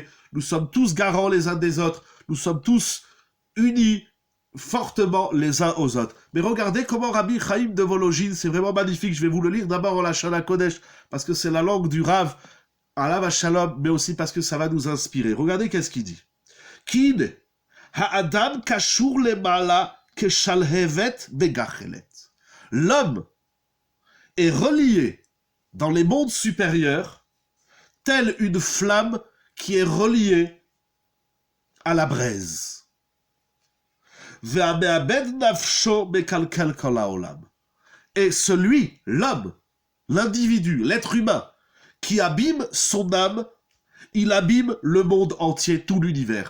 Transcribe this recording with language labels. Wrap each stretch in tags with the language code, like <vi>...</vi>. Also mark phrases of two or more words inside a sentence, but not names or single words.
<fr>Nous sommes tous garants les uns des autres. Nous sommes tous unis fortement les uns aux autres. Mais regardez comment Rabbi Chaim de Volojine, c'est vraiment magnifique. Je vais vous le lire d'abord en la</fr> <he>לשון קודש,</he> <fr>parce que c'est la langue du Rav,</fr> <he>עליו השלום,</he> <fr>mais aussi parce que ça va nous inspirer. Regardez qu'est-ce qu'il dit.</fr> <he>Kine, האדם קשור למעלה כשלהבת בגחלת.</he> <fr>L'homme est relié dans les mondes supérieurs, telle une flamme qui est reliée à la braise. Et celui, l'homme, l'individu, l'être humain, qui abîme son âme, il abîme le monde entier, tout l'univers.</fr>